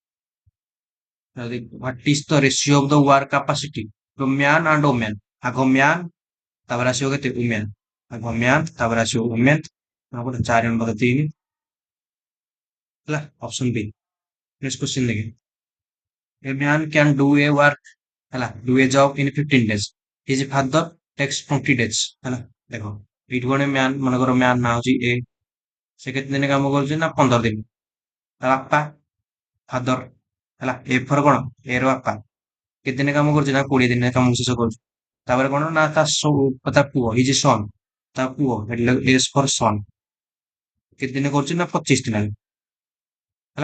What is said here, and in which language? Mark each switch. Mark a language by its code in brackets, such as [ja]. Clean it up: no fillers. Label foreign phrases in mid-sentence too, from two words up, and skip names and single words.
[en] What is the ratio of the work capacity to man and women? [or] ଆଗ ମ୍ୟାନ୍ ତାପରେ ଆସିବ କେତେ? ଓମେନ୍। ଆଗ ମ୍ୟାନ୍ ତାପରେ ଆସିବ ଓମେନ୍। ଗୋଟେ 4 ଅନୁପାତ 3 ହେଲା। [en] option B. next question ଦେଖେ। A man can do a work ହେଲା do a job in 15 days. His father takes 20 days ହେଲା। [or] ଦେଖ ଏଇଠି ଗୋଟେ ମ୍ୟାନ୍ ମନେକର ମ୍ୟାନ୍ ନାଁ ହଉଛି ଏ। ସେ କେତେ ଦିନ କାମ କରୁଛି ନା 15 ଦିନ। ତା ବାପା ଫାଦର ହେଲା [en] A for [or] କଣ? ଏ ର ବାପା କେତେ ଦିନ କାମ କରୁଛି ନା 20 ଦିନରେ କାମ ଶେଷ କରୁଛି। ତାପରେ କଣ ନା ତା ପୁଅ [en] his son [or] ତା ପୁଅ [en] S for son [or] କେତେ ଦିନ କରୁଛି ନା 25 ଦିନ ହେଲା।